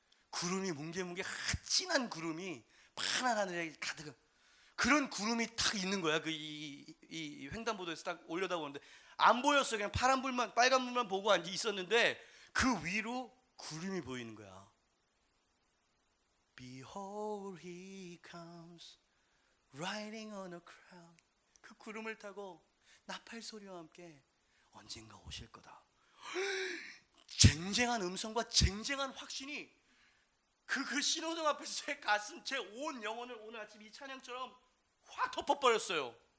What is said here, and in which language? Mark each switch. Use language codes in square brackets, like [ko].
[ko] 구름이 뭉게뭉게 진한 구름이 파란 하늘에 가득, 그런 구름이 딱 있는 거야. 이 횡단보도에서 딱 올려다보는데 안 보였어. 그냥 파란 불만, 빨간 불만 보고 앉아 있었는데 그 위로 구름이 보이는 거야. [en] Behold, he comes, riding on a crown. [ko] 그 구름을 타고 나팔 소리와 함께 언젠가 오실 거다. 쟁쟁한 음성과 쟁쟁한 확신이 그 신호등 앞에서 제 가슴, 제 온 영혼을 오늘 아침 이 찬양처럼 확 덮어버렸어요.